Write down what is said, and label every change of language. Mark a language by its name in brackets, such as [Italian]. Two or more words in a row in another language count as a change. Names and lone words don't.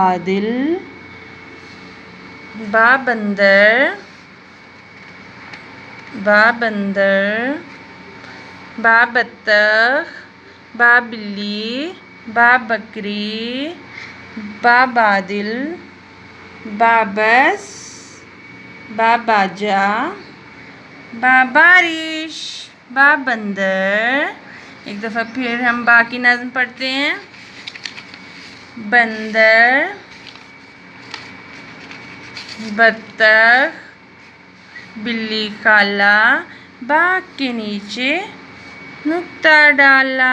[Urdu] بندر، با بطخ، با بلی، با بکری، با بادل، با بس، با باجا، با بارش، با بندر۔ ایک دفعہ پھر ہم با کی نظم پڑھتے ہیں۔ بندر، بطخ، بلی، خالہ، با کے نیچے نقطہ ڈالا۔